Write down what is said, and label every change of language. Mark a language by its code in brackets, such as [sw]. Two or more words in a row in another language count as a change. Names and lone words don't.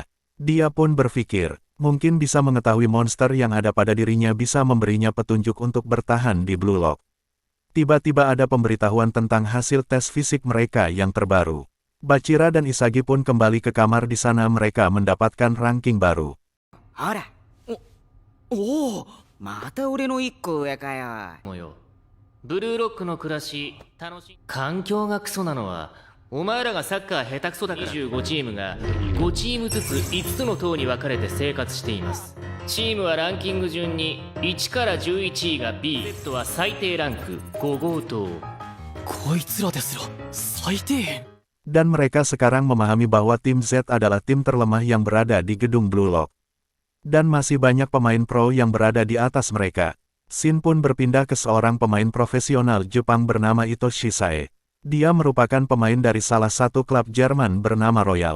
[id] Dia pun berpikir, mungkin bisa mengetahui monster yang ada pada dirinya bisa memberinya petunjuk untuk bertahan di Blue Lock. Tiba-tiba ada pemberitahuan tentang hasil tes fisik mereka yang terbaru. Bachira dan Isagi pun kembali ke kamar. Di sana mereka mendapatkan ranking baru. [ja] あら、おお、また俺の1個上かよ。もよ、ブルーロックの暮らし楽しい。環境がクソなのはお前らがサッカー下手くそだから。25チームが5チームずつ5つの塔に分かれて生活しています。チームはランキング順に1から11位が B、Z は最低ランク5号塔。こいつらですら最低限。 [id] Dan mereka sekarang memahami bahwa tim Z adalah tim terlemah yang berada di gedung Blue Lock. Dan masih banyak pemain pro yang berada di atas mereka. Shin pun berpindah ke seorang pemain profesional Jepang bernama Itoshi Sae. Dia merupakan pemain dari salah satu klub Jerman bernama Royal.